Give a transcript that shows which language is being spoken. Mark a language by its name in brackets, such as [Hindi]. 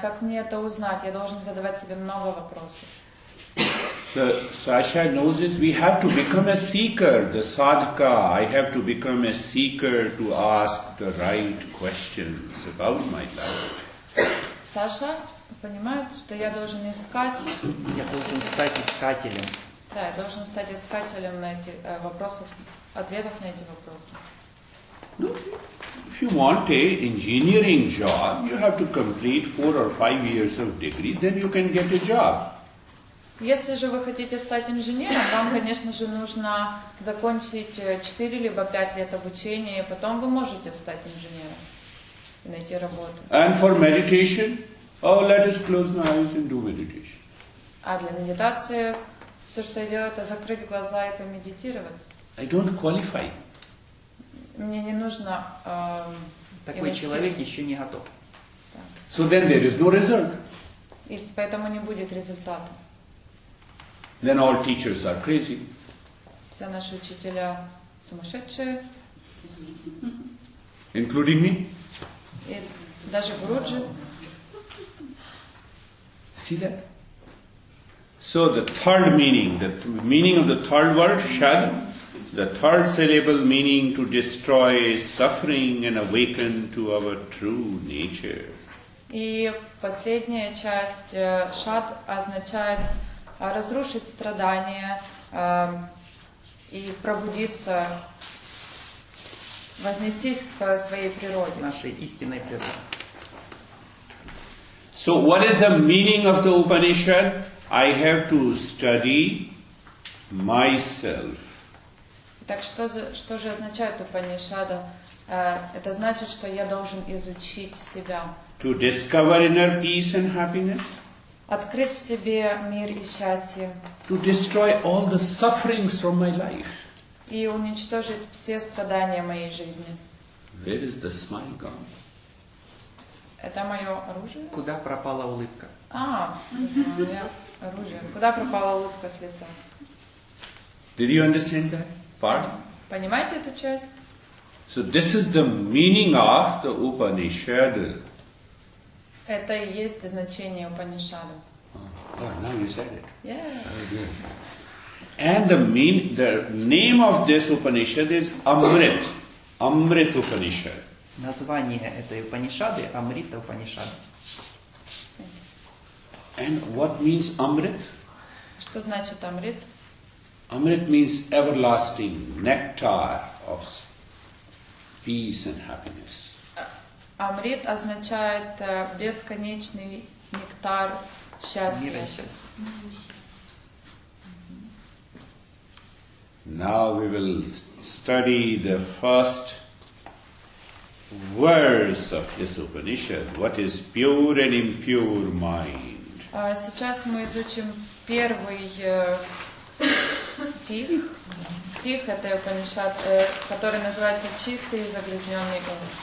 [Russian] Как мне это узнать? Я должен задавать себе много вопросов. [English] The Sasha knows this, we have to become a seeker, the sadhaka. I have to become a seeker to ask the right questions about my life. [Russian] Саша понимает, что я должен искать. Я должен стать искателем. Да, я должен стать искателем на эти вопросов, ответов на эти вопросы. [English] No, if you want a engineering job, you have to complete 4 or 5 years of degree, then you can get a job. [Russian] Если же вы хотите стать инженером, вам, конечно же, нужно закончить 4 либо 5 лет обучения, и потом вы можете стать инженером и найти работу. [English] And for meditation, let us close my eyes and do meditation. [Russian] А для медитации все, что я делаю, это закрыть глаза и помедитировать. [English] I don't qualify. [Russian] Мне не нужно... Такой человек еще не готов. [English] So then there is no result. [Russian] И поэтому не будет результата. [English] Then all teachers are crazy. [Russian] Все наши учителя сумасшедшие. [English] Including me. [Russian] И даже Гуруджи. [English] See that? So the third meaning, the meaning of the third word, shad, the third syllable meaning to destroy suffering and awaken to our true nature. [Russian] И последняя часть шад означает разрушить страдания и пробудиться, вознестись к своей природе. Нашей истинной природе. [English] So what is the meaning of the Upanishad? I have to study myself. [Russian] Так что же означает Упанишада? Это значит, что я должен изучить себя. [English] To discover inner peace and happiness. [Russian] Открыть в себе мир и счастье. [English] To destroy all the sufferings from my life. [Russian] И уничтожить все страдания моей жизни. [English] Where is the smile gone? [Russian] Это мое оружие? Куда пропала улыбка? Мое оружие. Куда пропала улыбка с лица? [English] Did you understand that part? [Russian] Понимаете эту часть? [English] So this is the meaning of the Upanishad. [Russian] Это и есть значение Упанишада. [English] Now you said it. Yeah. Oh, yes. And the name of this Upanishad is Amrit. Amrit Upanishad. [Russian] Название этой Упанишады – Амрита Упанишада. [English] And what means Amrit? [Russian] Что значит Амрит? [English] Amrit means everlasting nectar of peace and happiness. [Russian] Амрит означает бесконечный нектар счастья. Мира и счастья. [English] Now we will study the first verse of this Upanishad. What is pure and impure mind? [Russian] Сейчас мы изучим первый стих. Стих этой Упанишад, который называется «Чистый и загрязненный ум».